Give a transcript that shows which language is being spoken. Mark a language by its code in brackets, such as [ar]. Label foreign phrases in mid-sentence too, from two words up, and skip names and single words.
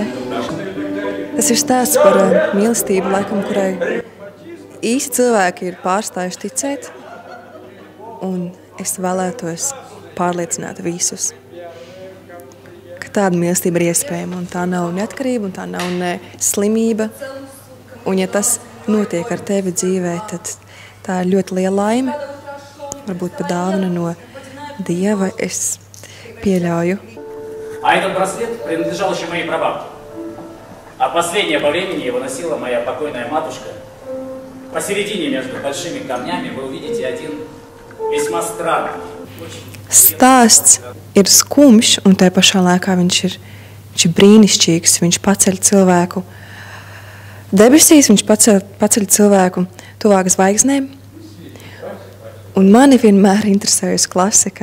[lv] Tas ir stāsts par mīlestību, laikam, kurai īsti cilvēki ir pārstājuši ticēt, un es vēlētos pārliecināt visus, ka tāda mīlestība ir iespējama, un tā nav neatkarība, un tā nav ne slimība, un ja tas notiek ar tevi dzīvē, tad tā ir ļoti liela laime, varbūt pat dāvana no Dieva, es pieļauju. [ru] А этот браслет принадлежал еще моей прабабке. А последнее по времени его носила моя покойная матушка. Посередине между большими камнями вы увидите один весьма странный. [lv] Stāsts ir skumjš, un tajā pašā laikā viņš ir brīnišķīgs. Viņš paceļ cilvēku debesīs, viņš paceļ cilvēku tuvāk zvaigznēm. Un mani vienmēr interesējusi klasika.